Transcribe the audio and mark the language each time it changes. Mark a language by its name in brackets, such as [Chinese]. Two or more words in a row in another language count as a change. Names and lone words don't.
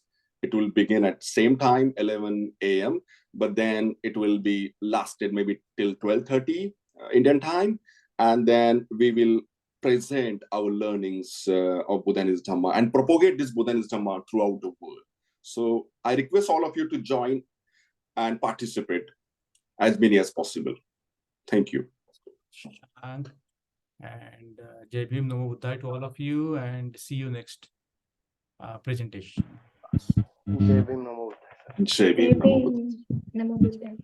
[English] It will begin at same time, 11 a.m., but then it will be lasted maybe till 12:30 Indian time, and then we will present our learnings of Buddha and his Dhamma and propagate this Buddha and his Dhamma throughout the world. So I request all of you to join and participate as many as possible. Thank you. And [Hindi] Jai Bhim, [Pali] Namo Buddhaya [English] to all of you, and see you next presentation. [Hindi] Jai Bhim, [Pali] Namo Buddhaya. [Hindi] Jai Jai [Pali] Bhim, Namo Buddhaya. Bhim, Namo Buddhaya.